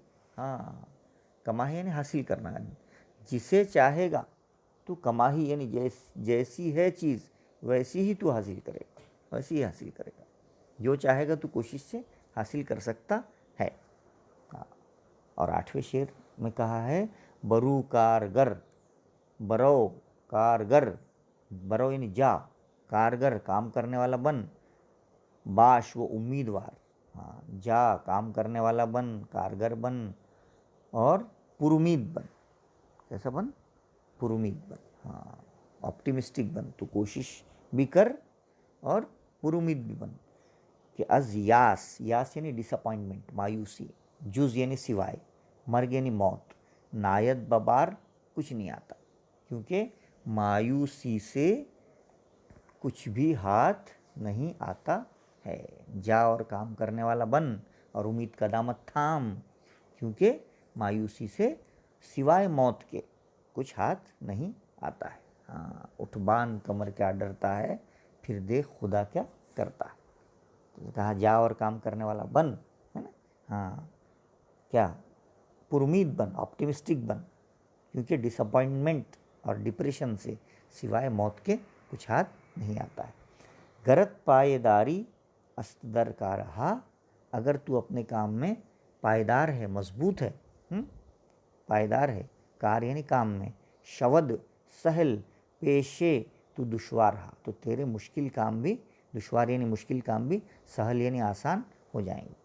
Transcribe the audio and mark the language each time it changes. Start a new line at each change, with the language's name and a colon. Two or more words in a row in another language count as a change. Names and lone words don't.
Urdu: ہاں، کماہ یعنی حاصل کرنا، جسے چاہے گا تو کماہی یعنی جیسی ہے چیز ویسی ہی تو حاصل کرے گا، ویسی ہی حاصل کرے گا، جو چاہے گا تو کوشش سے حاصل کر سکتا ہے۔ اور 8ویں شعر میں کہا ہے،
Persian: برو کارگر، برو کارگر،
Urdu: برو یعنی جا، کارگر کام کرنے والا بن، باش وہ امیدوار۔ ہاں، جا کام کرنے والا بن، کارگر بن، اور پر امید بن۔ کیسا بن؟ پر امید بن۔ ہاں، آپٹیمسٹک بن، تو کوشش بھی کر اور پر امید بھی بن، کہ
Persian: از یاس،
Urdu: یاس یعنی ڈس اپوائنٹمنٹ، مایوسی، جز یعنی سوائے، مرگ یعنی موت،
Persian: نایت ببار
Urdu: کچھ نہیں آتا، کیونکہ مایوسی سے کچھ بھی ہاتھ نہیں آتا ہے۔ جا اور کام کرنے والا بن، اور امید کا دامت تھام، کیونکہ مایوسی سے سوائے موت کے کچھ ہاتھ نہیں آتا ہے۔ ہاں، اٹھ بان کمر کیا ڈرتا ہے، پھر دیکھ خدا کیا کرتا ہے۔ تو کہا جا اور کام کرنے والا بن، ہے نا۔ ہاں، کیا؟ پر امید بن، آپٹیمسٹک بن، کیونکہ ڈس اپوائنٹمنٹ اور ڈپریشن سے سوائے موت کے کچھ ہاتھ نہیں آتا ہے۔
Persian: گرت پائیداری است در کا رہا،
Urdu: اگر تو اپنے کام میں پائیدار ہے، مضبوط ہے، پائیدار ہے، کار یعنی کام میں،
Persian: شود سہل پیشے تو دشوار رہا،
Urdu: تو تیرے مشکل کام بھی، دشوار یعنی مشکل کام بھی، سہل یعنی آسان ہو جائیں گے۔